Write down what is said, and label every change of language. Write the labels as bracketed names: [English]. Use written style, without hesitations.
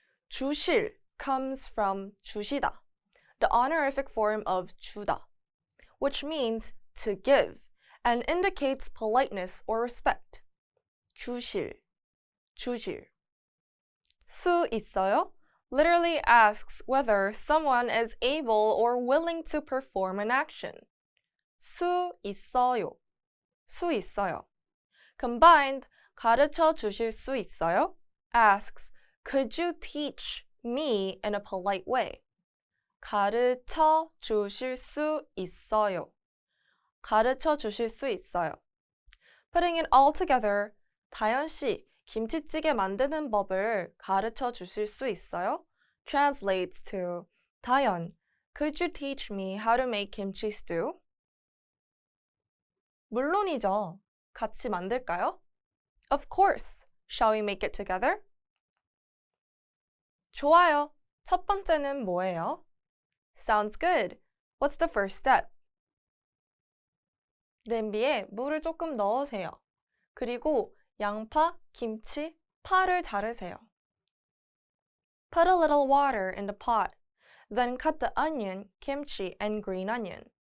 [English] 주실 comes from 주시다, the honorific form of 주다, which means to give and indicates politeness or respect. [Korean] 주실, 주실. 수 있어요? [English] Literally asks whether someone is able or willing to perform an action. [Korean] 수 있어요. 수 있어요. [English] Combined, [Korean] 가르쳐 주실 수 있어요? [English] Asks, could you teach me in a polite way? [Korean] 가르쳐 주실 수 있어요. 가르쳐 주실 수 있어요. [English] Putting it all together, [Korean] 다현 씨, 김치찌개 만드는 법을 가르쳐 주실 수 있어요? [English] Translates to 다연, could you teach me how to make kimchi stew? [Korean] 물론이죠. 같이 만들까요? [English] Of course. Shall we make it together? [Korean] 좋아요. 첫 번째는 뭐예요? [English] Sounds good. What's the first step? [Korean] 냄비에 물을 조금 넣으세요. 그리고 양파, 김치, 파를 자르세요. [English] Put a little water in the pot. Then cut the onion, kimchi, and green onion.